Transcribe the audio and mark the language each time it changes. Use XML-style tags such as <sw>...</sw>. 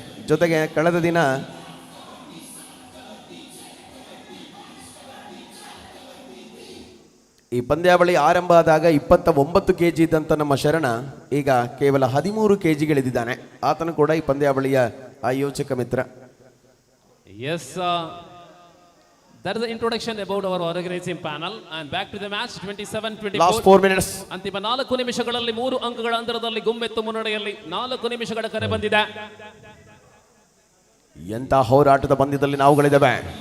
<kn>ಜೊತೆಗೆ ಕಳೆದ ದಿನ ಈ ಪಂದ್ಯಾವಳಿ ಆರಂಭ ಆದಾಗ 29 kg ಇದ್ದಂಥ ನಮ್ಮ ಶರಣ ಈಗ ಕೇವಲ 13 kgಗಳಿದ್ದಾನೆ. ಆತನು ಕೂಡ ಈ ಪಂದ್ಯಾವಳಿಯ ಆಯೋಜಕ ಮಿತ್ರ.</kn> <en>Yes, that is the introduction about our organizing panel, and back to the match. 27-24 last 4 minutes.</en> <kn>ಅಂತಿಮ 4 ನಿಮಿಷಗಳಲ್ಲಿ 3 ಅಂಕಗಳ ಅಂತರದಲ್ಲಿ ಗುಮ್ಮೆತ್ತು ಮುನ್ನಡೆಯಲ್ಲಿ 4 ನಿಮಿಷಗಳ ಕರೆ ಬಂದಿದೆ. ಎಂತ ಹೋರಾಟದ ಪಂದ್ಯದಲ್ಲಿ ನಾವುಗಳಿದ್ದೇವೆ.</kn>